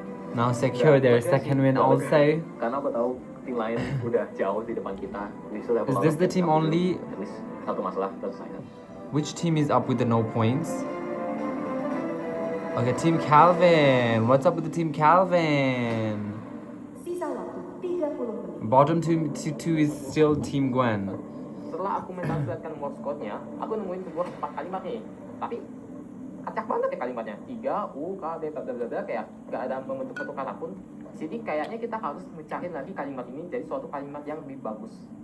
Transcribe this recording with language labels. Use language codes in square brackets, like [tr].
[en] Now secure their second win also. [id] Karena aku tahu tim lain udah jauh di depan kita. [en] Is this the team only? At least [id] satu masalah terselesaikan. [en] Which team is up with the no points? Okay, Team Calvin. What's up with the Team Calvin? [id] Sisa waktu 30 menit. [en] Bottom two is still Team Gwen. [id] Setelah aku mentranslatekan Morse code-nya, aku nemuin sebuah 4 kalimat nih. Tapi acak banget ya kalimatnya. 3 U K D kayak nggak ada membentuk satu kata pun. Jadi kayaknya kita harus mecahin lagi kalimat ini jadi suatu kalimat yang lebih bagus.